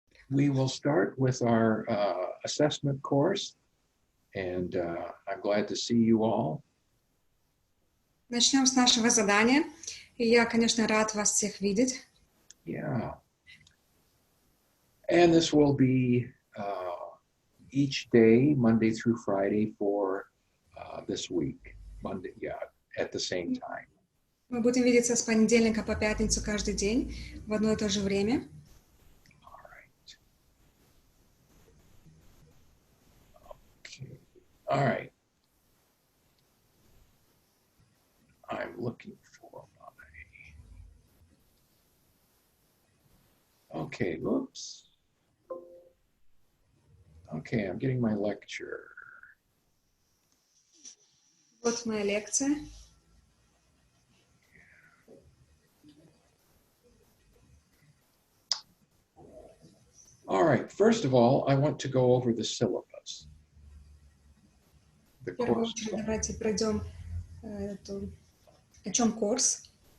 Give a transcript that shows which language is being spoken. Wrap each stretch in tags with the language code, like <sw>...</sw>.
<en>we will start with our assessment course, and I'm glad to see you all.</en> <ru>Начнем с нашего задания. И я, конечно, рад вас всех видеть.</ru> <en>Yeah. And this will be each day, Monday through Friday, for this week. Monday, yeah, at the same time.</en> <ru>Мы будем видеться с понедельника по пятницу каждый день в одно и то же время.</ru> <en>All right. Okay. All right. I'm looking for my... Okay, whoops. Okay, I'm getting my lecture.</en> <ru>Вот моя лекция.</ru> <en>All right, first of all, I want to go over the syllabus. The</en> <ru>В первую</ru> <en>course.</en> <ru>очередь давайте пройдем о чем курс.</ru>